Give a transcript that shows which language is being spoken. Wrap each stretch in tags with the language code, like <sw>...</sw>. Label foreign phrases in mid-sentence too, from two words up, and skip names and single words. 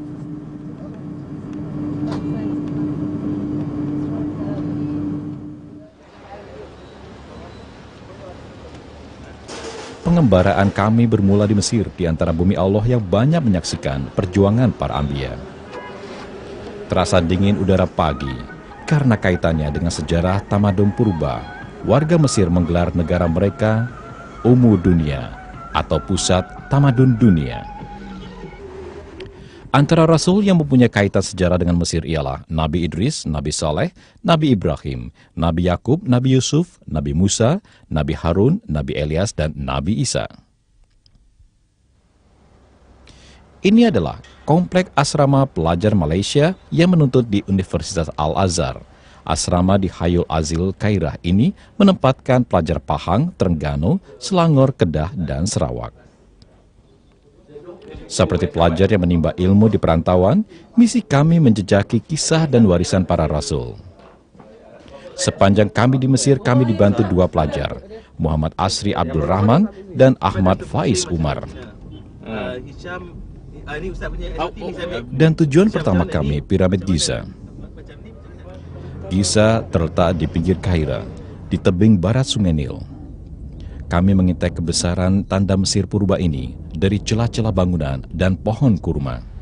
<ms>Pengembaraan kami bermula di Mesir, di antara bumi Allah yang banyak menyaksikan perjuangan para Anbiya. Terasa dingin udara pagi, karena kaitannya dengan sejarah tamadun purba. Warga Mesir menggelar negara mereka Ummu Dunia atau Pusat Tamadun Dunia. Antara rasul yang mempunyai kaitan sejarah dengan Mesir ialah Nabi Idris, Nabi Saleh, Nabi Ibrahim, Nabi Yakub, Nabi Yusuf, Nabi Musa, Nabi Harun, Nabi Elias, dan Nabi Isa. Ini adalah komplek asrama pelajar Malaysia yang menuntut di Universitas Al-Azhar. Asrama di Hayul Azil, Kairah ini menempatkan pelajar Pahang, Terengganu, Selangor, Kedah, dan Sarawak. Seperti pelajar yang menimba ilmu di perantauan, misi kami menjejaki kisah dan warisan para rasul. Sepanjang kami di Mesir, kami dibantu 2 pelajar, Muhammad Asri Abdul Rahman dan Ahmad Faiz Umar. Dan tujuan pertama kami, Piramid Giza. Giza terletak di pinggir Kaira, di tebing barat Sungai Nil. Kami mengintai kebesaran tanda Mesir purba ini dari celah-celah bangunan dan pohon kurma.</ms>